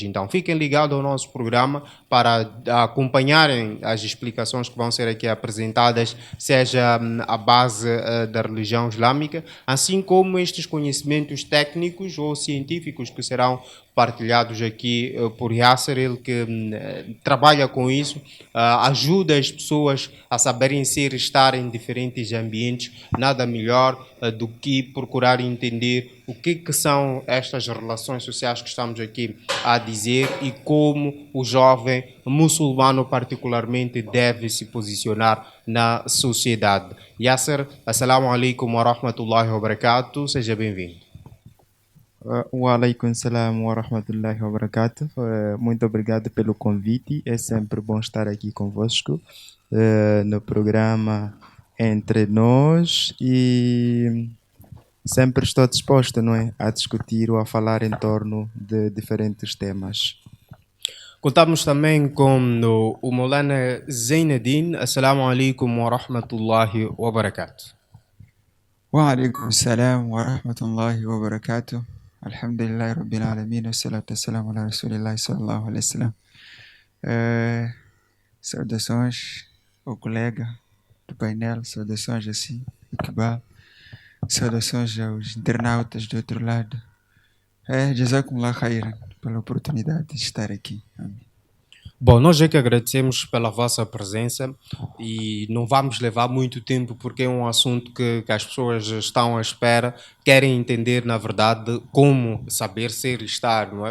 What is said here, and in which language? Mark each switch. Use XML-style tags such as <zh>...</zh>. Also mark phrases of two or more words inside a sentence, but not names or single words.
<pt>Então, fiquem ligados ao nosso programa para acompanharem as explicações que vão ser aqui apresentadas, seja a base da religião islâmica, assim como estes conhecimentos técnicos ou científicos que serão partilhados aqui por Yasser, ele que trabalha com isso, ajuda as pessoas a saberem ser e estar em diferentes ambientes. Nada melhor do que procurar entender o que são estas relações sociais que estamos aqui a dizer e como o jovem muçulmano particularmente deve se posicionar na sociedade. Yasser,</pt> <ar>السلام عليكم ورحمة الله وبركاته,</ar> <pt>seja bem-vindo.</pt> <ar>وعليكم السلام ورحمة الله وبركاته.</ar> <pt>Muito obrigado pelo convite. É sempre bom estar aqui convosco no programa Entre Nós e sempre estou disposto, não é, a discutir ou a falar em torno de diferentes temas. Contamos também com o Maulana Zainadine.</pt> <ar>السلام عليكم ورحمة الله وبركاته. وعليكم السلام ورحمة الله وبركاته. الحمد لله رب العالمين والصلاة والسلام على رسول الله صلى الله عليه وسلم.</ar> <pt>Saudações ao colega do painel, saudações assim, Iqbal, saudações aos internautas do outro lado.</pt> <ar>جزاكم الله خيرا</ar> <pt>pela oportunidade de estar aqui. Amém. Bom, nós é que agradecemos pela vossa presença e não vamos levar muito tempo porque é um assunto que as pessoas estão à espera, querem entender, na verdade, como saber ser e estar, não é?</pt>